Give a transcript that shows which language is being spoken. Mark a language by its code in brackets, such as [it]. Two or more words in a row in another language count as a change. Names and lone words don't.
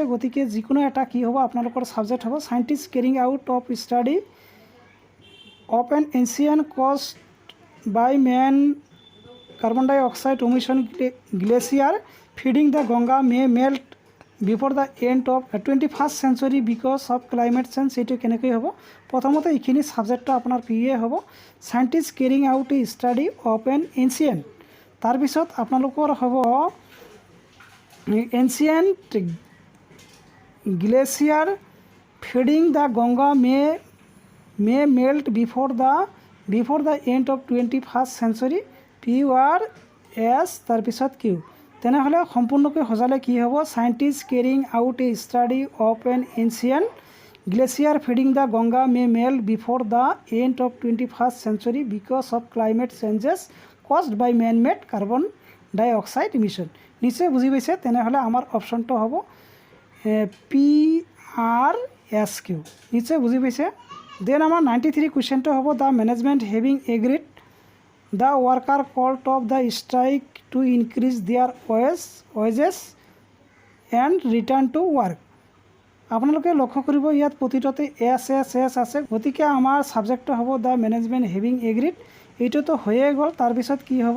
[as] গতিকে যিকোনো এটা কি হ'ব আপোনালোকৰ ছাবজেক্ট হ'ব। [en] scientist carrying out of study of an ancient cost by man carbon dioxide emission glacier feeding the Ganga may melt before the end of 21st century because of climate change. [as] এইটো কেনেকৈ হ'ব? প্ৰথমতে এইখিনি ছাবজেক্টটো আপোনাৰ পি এ হ'ব। [en] scientist carrying out a study of an ancient. [as] তাৰপিছত আপোনালোকৰ হ'ব [en] এনচিয়েণ্ট glacier feeding the Ganga may melt before the end of 21st century. PURS [as] তাৰপিছত Q তেনেহ'লে সম্পূৰ্ণকৈ সজালে কি হ'ব [en] scientists carrying out a study of an ancient glacier feeding the Ganga may melt before the end of 21st century because of climate changes caused by man-made carbon dioxide emission. [as] নিশ্চয় বুজি পাইছে তেনেহ'লে আমাৰ অপশ্যনটো হ'ব PRSQ নিশ্চয় বুজি পাইছে দেন আমাৰ 93 কুৱেশ্যনটো হ'ব [en] the management having agreed the worker called off the strike to increase their wages and return to work [as] আপোনালোকে লক্ষ্য কৰিব ইয়াত প্ৰতিটোতে এছ আছে গতিকে আমাৰ ছাবজেক্টটো হ'ব [en] the management having agreed [as] এইটোতো হৈয়ে গ'ল তাৰপিছত কি হ'ব